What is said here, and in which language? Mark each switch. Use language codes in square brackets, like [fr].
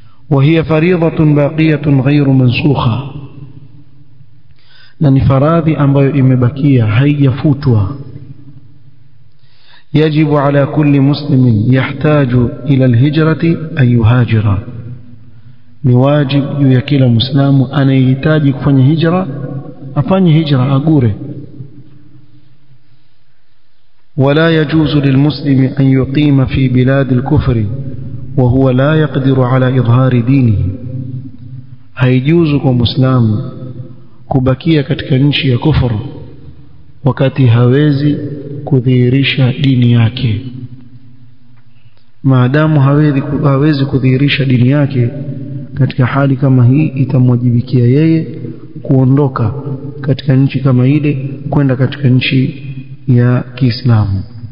[ar] وهي فريضة باقية غير منسوخة, [sw] na ni faradhi ambayo imebakia haijafutwa. [ar] يجب على كل مسلم يحتاج إلى الهجرة أن يهاجر. [sw] ni wajibu juu ya kila Muislamu anayehitaji kufanya hijra afanye hijra, agure. [ar] ولا يجوز للمسلم أن يقيم في بلاد الكفر وهو لا يقدر على إظهار دينه. [sw] haijuzu kwa Muislamu kubakia katika nchi ya kufuru wakati hawezi kudhihirisha dini yake. Maadamu hawezi kudhihirisha dini yake, katika hali kama hii itamwajibikia yeye kuondoka katika nchi kama ile kwenda katika nchi ya Kiislamu.